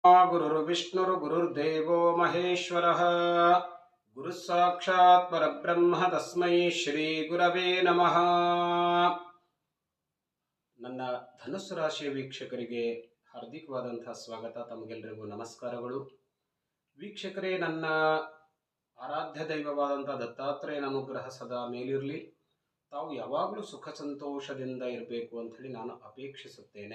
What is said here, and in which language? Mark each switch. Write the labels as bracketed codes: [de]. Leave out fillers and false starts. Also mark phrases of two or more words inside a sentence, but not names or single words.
[sa] गुरुर्विष्णुर्गुरुर्देवो महेश्वरः गुरुः साक्षात् परब्रह्म तस्मै ಶ್ರೀ ಗುರವೇ ನಮಃ. [kn] ನನ್ನ ಧನುಸ್ಸು ರಾಶಿಯ ವೀಕ್ಷಕರಿಗೆ ಹಾರ್ದಿಕವಾದಂತಹ ಸ್ವಾಗತ. ತಮಗೆಲ್ಲರಿಗೂ ನಮಸ್ಕಾರಗಳು. ವೀಕ್ಷಕರೇ, ನನ್ನ ಆರಾಧ್ಯ ದೈವವಾದಂತಹ ದತ್ತಾತ್ರೇಯನ ಅನುಗ್ರಹ ಸದಾ ಮೇಲಿರಲಿ. ತಾವು ಯಾವಾಗಲೂ ಸುಖ ಸಂತೋಷದಿಂದ ಇರಬೇಕು ಅಂತ ಹೇಳಿ ನಾನು ಅಪೇಕ್ಷಿಸುತ್ತೇನೆ.